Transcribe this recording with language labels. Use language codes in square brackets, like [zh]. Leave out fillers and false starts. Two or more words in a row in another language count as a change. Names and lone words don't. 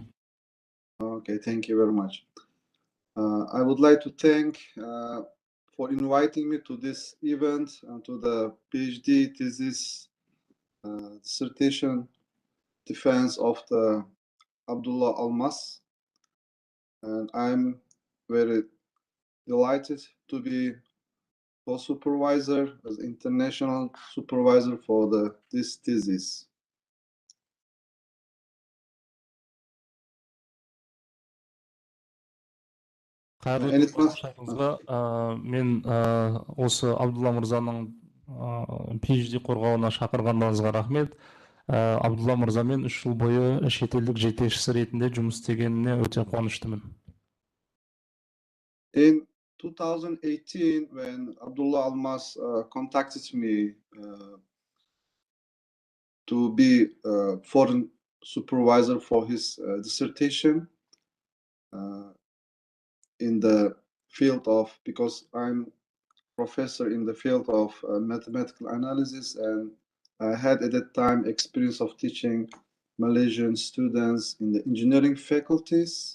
[en] Okay, thank you very much. I would like to thank for inviting me to this event and to the PhD thesis dissertation defense of the Abdullah Almas, and I'm very delighted to be co-supervisor as international supervisor for this thesis. [kk] Қайырлы таңыңызға, мен осы Абдулла мырзаның PhD қорғауына шақырғаныңызға рахмет. Абдулла мырзамен 3 жыл бойы шетелдік жетекшісі ретінде жұмыс істегеніне өте қуаныштымын. [en] In 2018, when Abdullah Almas contacted me to be foreign supervisor for his dissertation in the field of, because I'm professor in the field of mathematical analysis, and I had at that time experience of teaching Malaysian students in the engineering faculties.